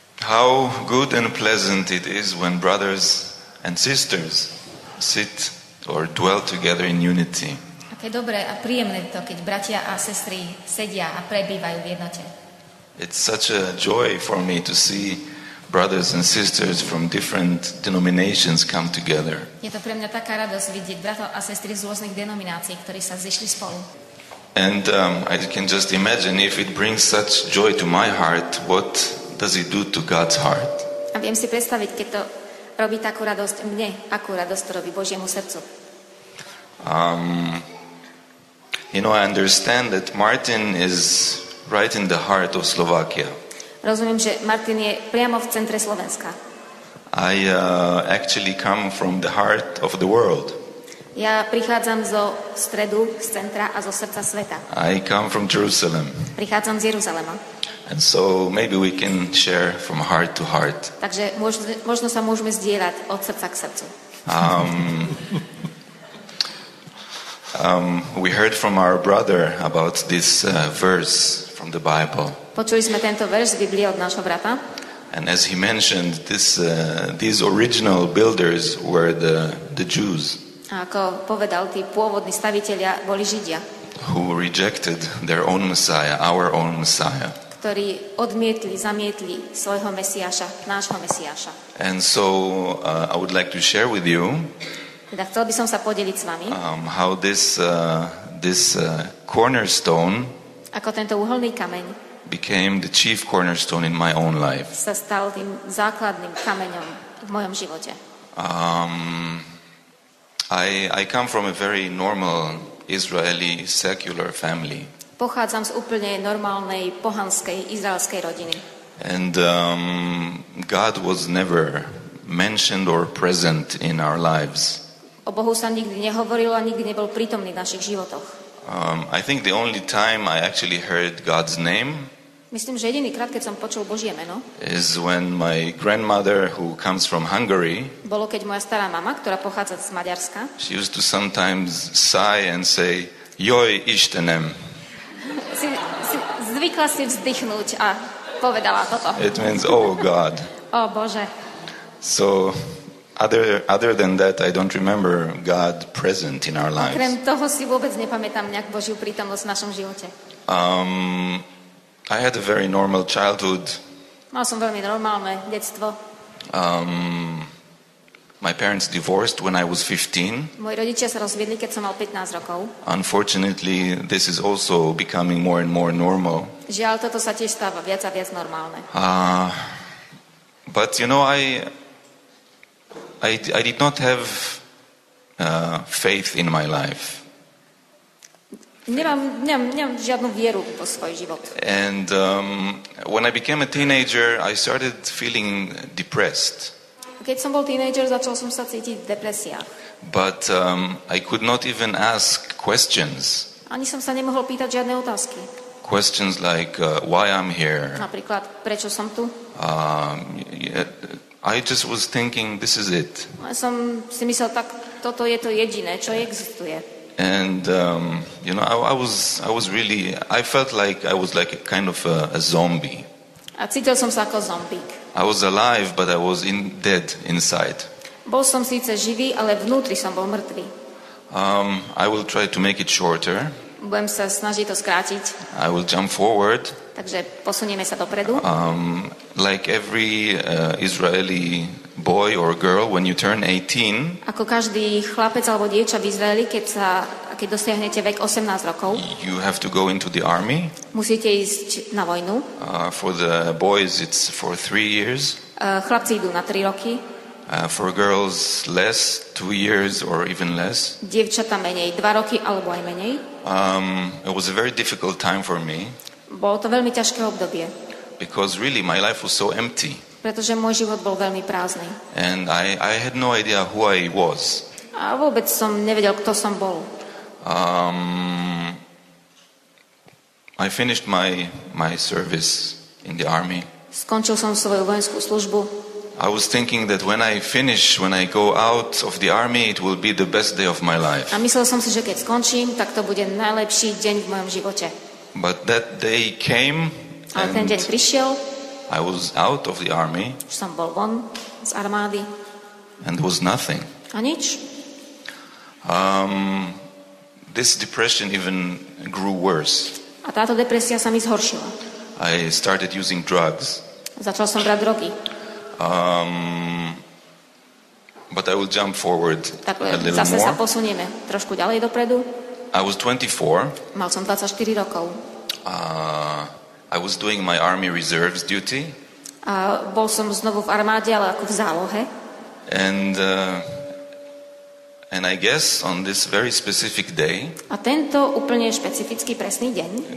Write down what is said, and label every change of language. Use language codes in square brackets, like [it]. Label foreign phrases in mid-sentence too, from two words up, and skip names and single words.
[en] How good and pleasant it is when brothers and sisters sit or dwell together in unity. [sk] Aké dobré a príjemné to, keď bratia a sestry sedia a prebývajú v jednote. [en] It's such a joy for me to see brothers and sisters from different denominations come together. [sk] Je to pre mňa taká radosť vidieť bratov a sestry z rôznych denominácií, ktorí sa zišli spolu. [en] And I can just imagine if it brings such joy to my heart, what does it do to God's heart? [sk] A viem si predstaviť, keď to robí takú radosť mne, akú radosť to robí Božiemu srdcu. [en] I understand that Martin is right in the heart of Slovakia. [sk] Rozumiem, že Martin je priamo v centre Slovenska. [en] I actually come from the heart of the world. [sk] Ja prichádzam zo stredu, z centra a zo srdca sveta. [en] I come from Jerusalem. [sk] Prichádzam z Jeruzalema. [en] And so maybe we can share from heart to heart. [sk] Takže možno sa môžeme zdieľať od srdca k srdcu. [en] We heard from our brother about this verse from the Bible. [sk] Počuli sme tento verš z Biblie od nášho brata. [en] And as he mentioned, these original builders were the Jews. [sk] A ako povedal, tí pôvodní stavitelia boli Židia, [en] who rejected their own Messiah, our own Messiah. [sk] Ktorí zamietli svojho Mesiáša, nášho Mesiáša. [en] And so I would like to share with you [sk] Teda chcel by som sa podeliť s vami, [en] how this cornerstone [sk] ako tento uholný kameň [en] became the chief cornerstone in my own life. [sk] sa stal tým základným kameňom v mojom živote. [en] I come from a very normal Israeli secular family. [sk] Pochádzam z úplne normálnej pohanskej izraelskej rodiny. [en] And God was never mentioned or present in our lives. [sk] O Bohu sa nikdy nehovorilo a nikdy nebol prítomný v našich životoch. [en] I think the only time I actually heard God's name [sk] Myslím, že jediný krát, keď som počul Božie meno, [en] is when my grandmother, who comes from Hungary, [sk] bolo keď moja stará mama, ktorá pochádza z Maďarska, [en] she used to sometimes sigh and say, [hu] Joj Istenem. [sk] Zvykla si vzdychnúť a povedala toto. [en] It means, oh God. [sk] O Bože. [en] So, other than that, I don't remember God present in our lives. [sk] Okrem toho si vôbec nepamätám nejak Božiu prítomnosť v našom živote. [en] I had a very normal childhood. [sk] Mal som veľmi normálne detstvo. [en] My parents divorced when I was 15. [sk] Moji rodičia sa rozviedli, keď som mal 15 rokov. [en] Unfortunately, this is also becoming more and more normal. [sk] Žiaľ, toto sa tiež stáva viac a viac normálne. [en] But I did not have faith in my life. [sk] Nemám žiadnu vieru vo svoj život. [en] And when I became a teenager, I started feeling depressed. [sk] Keď som bol teenager, začal som sa cítiť v depresiách. [en] But I could not even ask questions. [sk] Ani som sa nemohol pýtať žiadne otázky. [en] Questions like why I'm here. [sk] Napríklad, prečo som tu? [en] I just was thinking, this is it. [sk] Ja som si myslel, tak toto je to jediné, čo existuje. [en] And I felt like I was like a kind of a zombie. [sk] A cítil som sa ako zombík. [en] I was alive, but I was dead inside. [sk] Bol som síce živý, ale vnútri som bol mŕtvý. [en] I will try to make it shorter. [sk] Budem sa snažiť to skrátiť. [en] I will jump forward. [sk] Takže posunieme sa dopredu. [en] Like every Israeli boy or girl, when you turn 18, [sk] ako každý chlapec alebo dievča v Izraeli, keď dosiahnete vek 18 rokov, [en] you have to go into the army. [sk] Musíte ísť na vojnu. [en] For the boys, it's for 3 years. [sk] Chlapci idú na 3 roky. [en] For girls, less, 2 years or even less. [sk] Dievčatá menej, 2 roky alebo aj menej. [en] It was a very difficult time for me. [sk] Bolo to veľmi ťažké obdobie. [en] Because really my life was so empty. [sk] Pretože môj život bol veľmi prázdny. [en] And I had no idea who I was. [sk] A vôbec som nevedel, kto som bol. [en] I finished my service in the army. [sk] Skončil som svoju vojenskú službu. [en] I was thinking that when I go out of the army, it will be the best day of my life. [sk] A myslel som si, že keď skončím, tak to bude najlepší deň v mojom živote. [en] But that day came, [sk] ale ten deň prišiel. [en] I was out of the army [sk] Už som bol von z armády. [en] and was nothing. [sk] A nič. [en] This depression even grew worse. [sk] A táto depresia sa mi zhoršila. [en] I started using drugs. [sk] Začal som brať drogy. [en] But I will jump forward [sk] Tak [en] a little [sk] zase sa [en] more. [sk] posunieme trošku ďalej dopredu. [en] I was 24. [sk] Mal som 24 rokov. [en] I was doing my army reserves duty. [sk] A bol som znovu v armáde, ale ako v zálohe. [en] And I guess on this very specific day, [sk] A tento úplne špecifický presný deň